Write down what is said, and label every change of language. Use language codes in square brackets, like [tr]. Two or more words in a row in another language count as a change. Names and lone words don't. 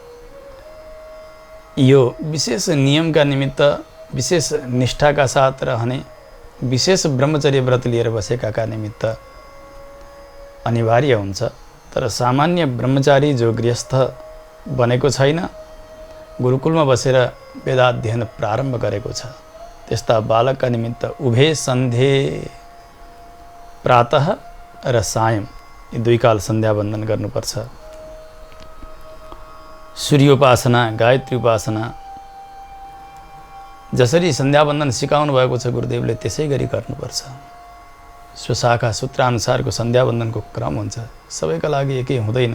[ne] यो विशेष नियमका निमित्त, विशेष निष्ठाका साथ रहने, विशेष ब्रह्मचर्य व्रत लिएर बसेकाका निमित्त अनिवार्य हुन्छ। तर सामान्य ब्रह्मचारी जो गृहस्थ बनेको छैन, गुरुकुलमा बसेर वेदाध्ययन प्रारम्भ गरेको छ, त्यस्ता बालकका निमित्त [sa] उभे सन्ध्ये, [ne] प्रातः र सायं यी 2 काल सन्ध्यावन्दन गर्नुपर्छ। सूर्योपासना, गायत्री उपासना, जसरी सन्ध्यावन्दन सिकाउनु भएको छ गुरुदेवले त्यसै गरी गर्नुपर्छ। स्वशाखा सूत्रानुसारको सन्ध्यावन्दनको क्रम हुन्छ, सबैका लागि एकै हुँदैन।